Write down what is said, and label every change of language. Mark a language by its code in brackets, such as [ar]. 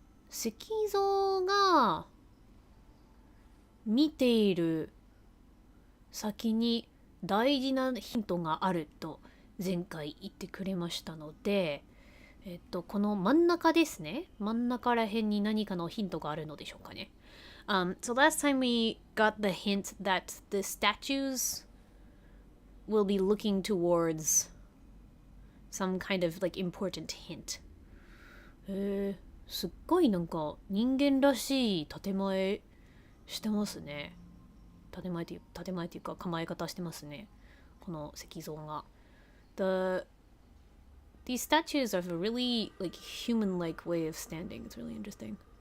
[ja] 石像が見ている先に大事なヒントがあると前回言ってくれましたので、この真ん中ですね。真ん中ら辺に何かのヒントがあるのでしょうかね。 [en] So last time we got the hint that the statues will be looking towards some kind of like important hint. [ja] すっごいなんか人間らしい建前してますね。建前っていうか構え方してますね。この石像が。 [en] These statues have a really like human-like way of standing. It's really interesting.